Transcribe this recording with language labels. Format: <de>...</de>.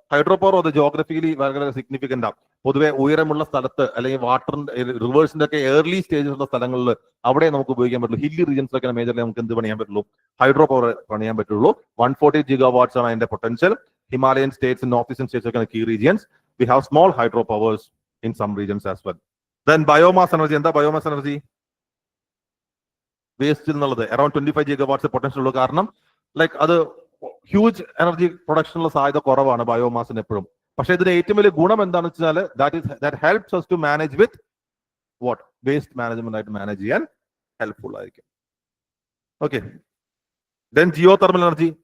<ml>Hydro power അത് geographically വളരെ significant ആണ്. പൊതുവെ ഉയരമുള്ള സ്ഥലത്ത് അല്ലെങ്കിൽ വാട്ടറിന്റെ റിവേഴ്സിന്റെ ഒക്കെ ഏർലി സ്റ്റേജസ് ഉള്ള സ്ഥലങ്ങളിൽ അവിടെ നമുക്ക് ഉപയോഗിക്കാൻ പറ്റുള്ളൂ. ഹില്ലി റീജിയൻസിലൊക്കെ മേജർലി നമുക്ക് എന്ത് പണിയാൻ പറ്റുള്ളൂ? ഹൈഡ്രോ പവർ പണിയാൻ പറ്റുള്ളൂ. 140 gigawatts ആണ് അതിന്റെ potential. Himalayan States, north eastern States ഒക്കെ key regions.</ml> <en>We have small hydro powers in some regions as well. Then biomass energy.</en> <ml>എന്താ</ml> <en>Biomass energy?</en> <ml>വേസ്റ്റ് എന്നുള്ളത് അറൌണ്ട് 25 gigawatts പൊട്ടൻഷ്യൽ ഉള്ളൂ. കാരണം ലൈക്ക് അത് ഹ്യൂജ് എനർജി പ്രൊഡക്ഷനുള്ള സാധ്യത കുറവാണ് ബയോമാസിന് എപ്പോഴും. പക്ഷെ ഇതിന്റെ ഏറ്റവും വലിയ ഗുണം എന്താണെന്ന് വെച്ചാൽ</ml> <en>That helps us to manage with what?</en> <ml>Waste management ആയിട്ട് മാനേജ് ചെയ്യാൻ ഹെൽപ്ഫുൾ ആയിരിക്കും. Okay,</ml> <en>Then geothermal energy.</en>